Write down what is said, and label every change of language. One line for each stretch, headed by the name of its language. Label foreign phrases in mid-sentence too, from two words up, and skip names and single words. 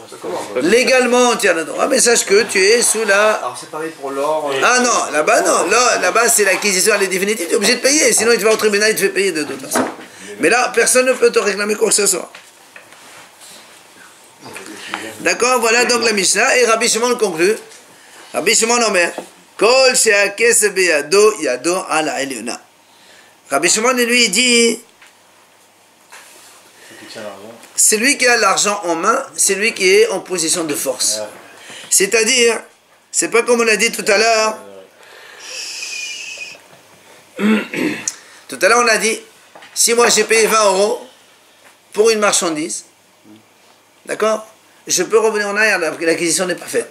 French: Légalement, tu as le droit, mais sache que tu es sous la... Alors c'est pareil pour l'or. Ah non, là-bas non. Là-bas, c'est l'acquisition, elle est définitive, tu es obligé de payer. Sinon, tu vas au tribunal et tu fais payer de toute façon. Mais là, personne ne peut te réclamer quoi que ce soit. D'accord, voilà donc la Mishnah. Et Rabbi Shimon conclut.
Hebrew: רבי שמעון אומר, כל שהכסף בידו ידו על עליונה.
French: Rabbi Shimon, lui, il dit, c'est lui qui a l'argent en main, c'est lui qui est en position de force. C'est-à-dire, c'est pas comme on a dit tout à l'heure. Tout à l'heure, on a dit, si moi j'ai payé 20 € pour une marchandise, d'accord, je peux revenir en arrière, l'acquisition n'est pas faite.